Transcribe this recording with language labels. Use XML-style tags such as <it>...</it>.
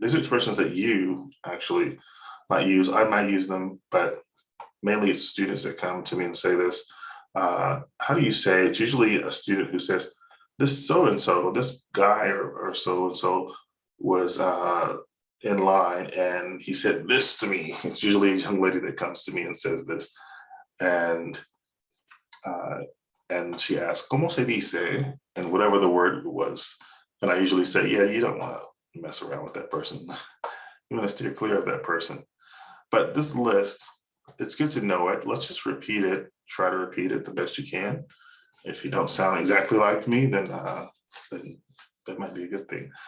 <en>These are expressions that you actually might use. I might use them, but mainly it's students that come to me and say this. How do you say? It's usually a student who says, this so-and-so, this guy or so-and-so was in line and he said this to me. It's usually a young lady that comes to me and says this.</en> <es>And she asks, ¿Cómo se dice?</es> <en>And whatever the word was. And I usually say, yeah, you don't want to mess around with that person. You want to steer clear of that person. But this list, it's good to know it. Let's just repeat it. Try to repeat it the best you can. If you don't sound exactly like me, then that might be a good thing.</en>